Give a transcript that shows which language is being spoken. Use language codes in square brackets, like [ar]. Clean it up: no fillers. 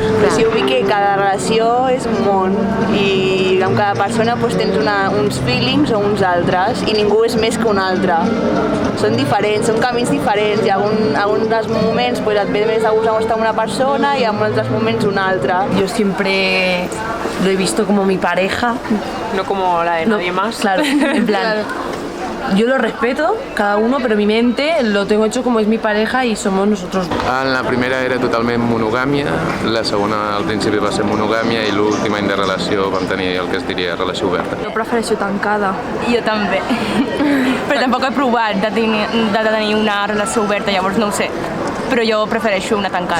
[ca] Però sí, vull que cada relació és un món i amb cada persona doncs, tens uns feelings o uns altres i ningú és més que un altre. Són diferents, són camins diferents i en alguns dels moments pues, et ve més de gust estar amb una persona i en altres moments una altra. [es] Yo siempre lo he visto como mi pareja. No como la de nadie más. Claro, en plan, yo lo respeto, cada uno, pero mi mente lo tengo hecho como es mi pareja y somos nosotros. [ca] En la primera era totalment monogàmia, la segona al principi va ser monogàmia i l'últim any de relació vam tenir el que es diria relació oberta. Jo prefereixo tancada. Jo també. Però tampoc he provat de tenir una relació oberta, llavors no ho sé. Però jo prefereixo una tancada.